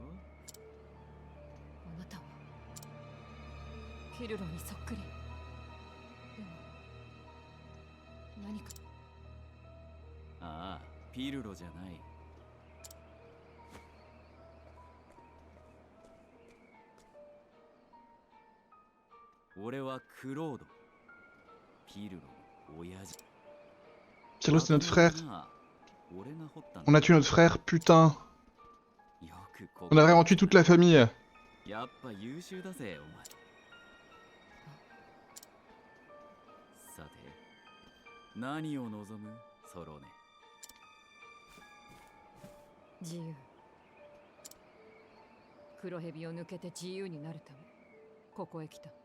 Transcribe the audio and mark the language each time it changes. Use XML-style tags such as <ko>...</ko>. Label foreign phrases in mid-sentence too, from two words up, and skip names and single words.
<ja>あなたはピルロにそっくり。でも何かああ、ピルロじゃない。俺はクロード。ピルロの親父。</ja> <fr>Piero, c'est notre frère.</fr> <ja>俺が掘ったん</ja> <fr>On</fr> <ja>だ。</ja> <fr>a tué notre frère, putain.</fr> <ja>よくここ</ja> <fr>On a vraiment tué toute la famille.</fr> <ja>やっぱ優秀だぜ、お前。さて、何を望む、ソロネ。自由。黒蛇を抜けて自由になるためここへ来た。</ja>